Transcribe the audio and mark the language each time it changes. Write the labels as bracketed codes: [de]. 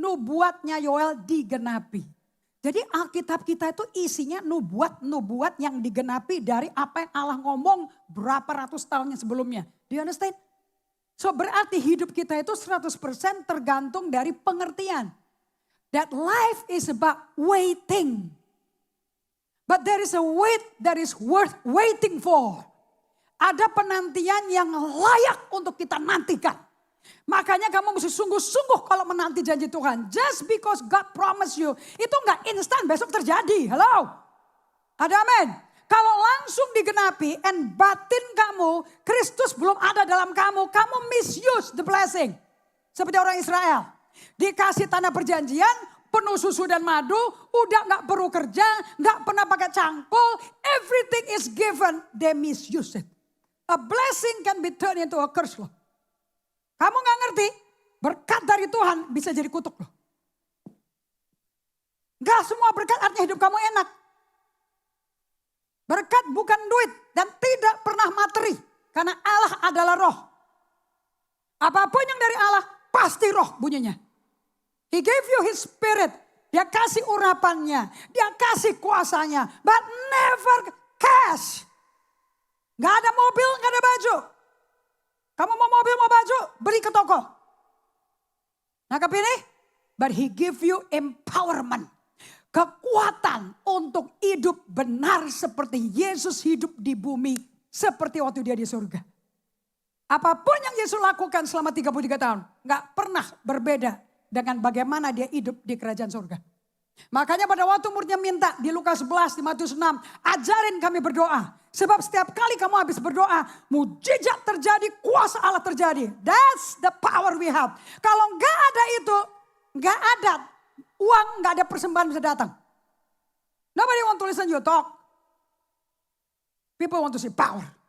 [id] Nubuatnya Yoel digenapi. Jadi Alkitab kita itu isinya nubuat yang digenapi dari apa yang Allah ngomong berapa ratus tahun yang sebelumnya. [en] Do you understand? [id] So berarti hidup kita itu 100% tergantung dari pengertian. [en] That life is about waiting. But there is a wait that is worth waiting for. [id] Ada penantian yang layak untuk kita nantikan. Makanya kamu mesti sungguh-sungguh kalau menanti janji Tuhan. [en] Just because God promise you. [id] Itu gak instan besok terjadi. Hello. Ada amin. Kalau langsung digenapi and batin kamu. Kristus belum ada dalam kamu. Kamu [en] misuse the blessing. [id] Seperti orang Israel. Dikasih tanah perjanjian. Penuh susu dan madu. Udah gak perlu kerja. Gak pernah pakai cangkul. [en] Everything is given. They misuse it. A blessing can be turned into a curse loh. [id] Kamu gak ngerti, berkat dari Tuhan bisa jadi kutuk loh. Gak semua berkat artinya hidup kamu enak. Berkat bukan duit dan tidak pernah materi. Karena Allah adalah roh. Apapun yang dari Allah pasti roh bunyinya. [en] He gave you his spirit. [id] Dia kasih urapannya, dia kasih kuasanya. [en] But never cash. [id] Gak ada mobil, gak ada baju. Kamu mau mobil, mau baju, beli ke toko. Nangkap ini? [en] But he give you empowerment. [id] Kekuatan untuk hidup benar seperti Yesus hidup di bumi. Seperti waktu dia di surga. Apapun yang Yesus lakukan selama 33 tahun. Gak pernah berbeda dengan bagaimana dia hidup di kerajaan surga. Makanya pada waktu muridnya minta di Lukas 11, di Matius 6. Ajarin kami berdoa. Sebab setiap kali kamu habis berdoa, mujizat terjadi, kuasa Allah terjadi. [en] That's the power we have. [id] Kalau nggak ada itu, nggak ada uang, nggak ada persembahan bisa datang. [en] Nobody want to listen you talk. People want to see power.